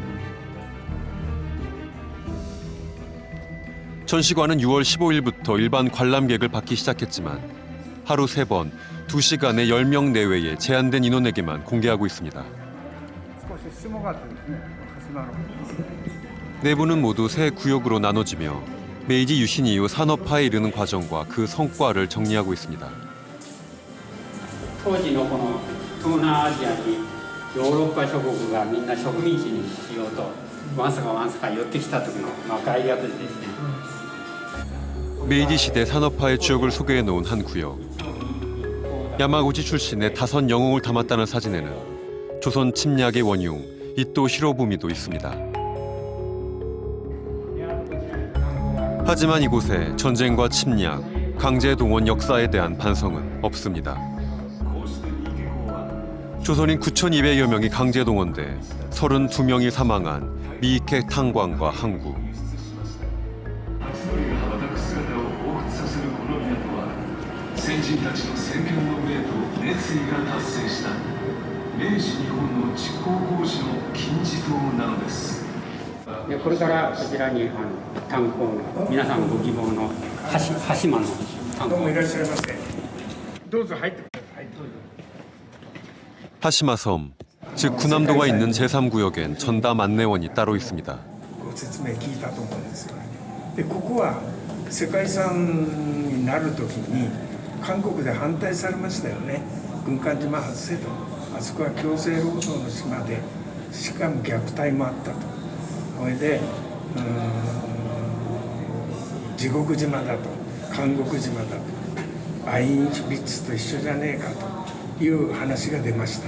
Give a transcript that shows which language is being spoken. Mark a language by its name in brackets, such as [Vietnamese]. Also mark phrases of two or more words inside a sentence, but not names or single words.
[Korean] 전시관은 6월 15일부터 일반 관람객을 받기 시작했지만 하루 3번, 2시간에 10명 내외의 제한된 인원에게만 공개하고 있습니다. 내부는 모두 세 구역으로 나눠지며 메이지 유신 이후 산업화에 이르는 과정과 그 성과를 정리하고 있습니다. [Japanese] 当時のこの東南アジアにヨーロッパ諸国がみんな植民地にしようとわんさか寄ってきた時の概略ですね。 [Korean] 메이지 시대 산업화의 추억을 소개해 놓은 한 구역. 야마구치 출신의 5 영웅을 담았다는 사진에는 조선 침략의 원흉 이토 히로부미도 있습니다. 하지만 이곳에 전쟁과 침략, 강제 동원 역사에 대한 반성은 없습니다. 조선인 9,200여 명이 강제 동원돼 32명이 사망한 미이케 탄광과 항구. [Japanese] でこれからこちらに炭鉱の皆さんご希望の端島の炭鉱。どうもいらっしゃいませ。どうぞ入ってください。 [Korean] 하시마 섬, 즉 군함도가 있는 제3구역엔 전담 안내원이 따로 있습니다. [Japanese] ご説明聞いたと思うんですよね。でここは世界遺産になる時に韓国で反対されましたよね。軍艦島外せと。あそこは強制労働の島で、しかも虐待もあったと。それで地獄島だと、監獄島だと、アインシュビッツと一緒じゃねえかという話が出ました。